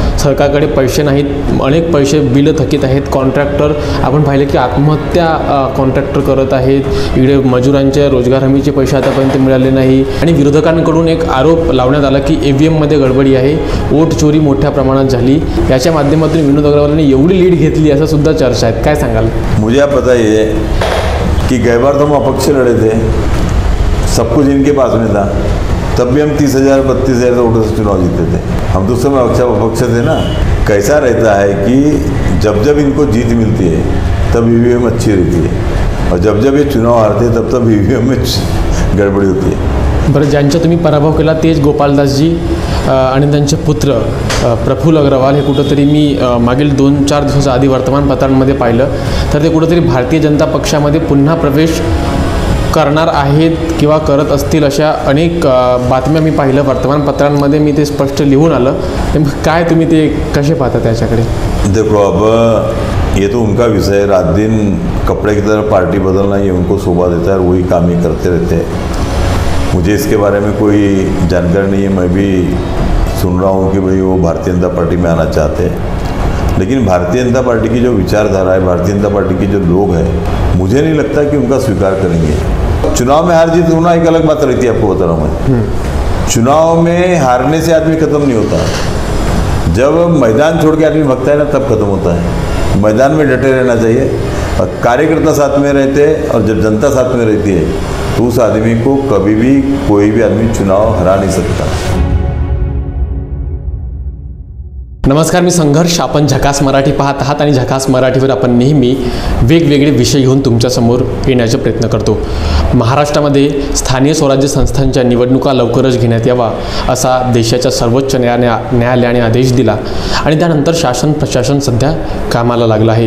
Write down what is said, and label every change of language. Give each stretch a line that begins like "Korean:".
Marathi: सरकारकडे पैसे नाहीत, अनेक पैसे बिलं थकीत आहेत. कॉन्ट्रॅक्टर आपण पाहिले की आत्महत्या कॉन्ट्रॅक्टर करत आहेत. इकडे मजुरांच्या रोजगार हमीचे पैसे आतापर्यंत मिळाले नाही. आणि विरोधकांकडून एक आरोप लावण्यात आला की EVMमध्ये गडबडी आहे, वोट चोरी मोठ्या प्रमाणात झाली. याच्या माध्यमातून विनोद अग्रवालांनी एवढी लीड घेतली असं सुद्धा चर्चा आहेत. काय सांगाल?
Hindi: मुझे आप बताइए कि गई बार तो हम अपक्ष लड़े थे, सब कुछ इनके पास में था, तब भी हम 30,000 32,000 वोटों से चुनाव जीते थे. हम तो सब अपक्ष थे ना. कैसा रहता है कि जब जब इनको जीत मिलती है तब EVM अच्छी रहती है और जब जब ये चुनाव हारते तब तब EVM में गड़बड़ी होती है.
Marathi: बरं, ज्यांचा तुम्ही पराभव केला तेच गोपालदासजी आणि त्यांचे पुत्र प्रफुल्ल अग्रवाल हे कुठंतरी मी मागील 2-4 दिवसाच्या आधी वर्तमानपत्रांमध्ये पाहिलं तर ते कुठंतरी भारतीय जनता पक्षामध्ये पुन्हा प्रवेश करणार आहेत किंवा करत असतील अशा अनेक बातम्या मी पाहिलं वर्तमानपत्रांमध्ये. मी ते स्पष्ट लिहून आलं. काय तुम्ही ते कसे पाहता त्याच्याकडे?
Hindi: देखो, अब ये तो उनका विषय है. रात दिन कपड़े की तरह पार्टी बदलना ये उनको शोभा देता है और वही काम ही करते रहते हैं. मुझे इसके बारे में कोई जानकारी नहीं है. मैं भी सुन रहा हूँ कि भाई वो भारतीय जनता पार्टी में आना चाहते हैं, लेकिन भारतीय जनता पार्टी की जो विचारधारा है, भारतीय जनता पार्टी के जो लोग हैं, मुझे नहीं लगता कि उनका स्वीकार करेंगे. चुनाव में हार जीत होना एक अलग बात रहती है, आपको बता रहा हूँ मैं. चुनाव में हारने से आदमी खत्म नहीं होता. जब मैदान छोड़ के आदमी भगता है ना तब खत्म होता है. मैदान में डटे रहना चाहिए और कार्यकर्ता साथ में रहते हैं और जब जनता साथ में रहती है तो उस आदमी को कभी भी कोई भी आदमी चुनाव हरा नहीं सकता.
Marathi: नमस्कार, मी संघर्ष. आपण झकास मराठी पाहत आहात आणि झकास मराठीवर आपण नेहमी वेगवेगळे विषय घेऊन तुमच्यासमोर येण्याचा प्रयत्न करतो. महाराष्ट्रामध्ये स्थानिक स्वराज्य संस्थांच्या निवडणुका लवकरच घेण्यात यावा असा देशाच्या सर्वोच्च न्यायालयाने आदेश दिला आणि त्यानंतर शासन प्रशासन सध्या कामाला लागलं आहे.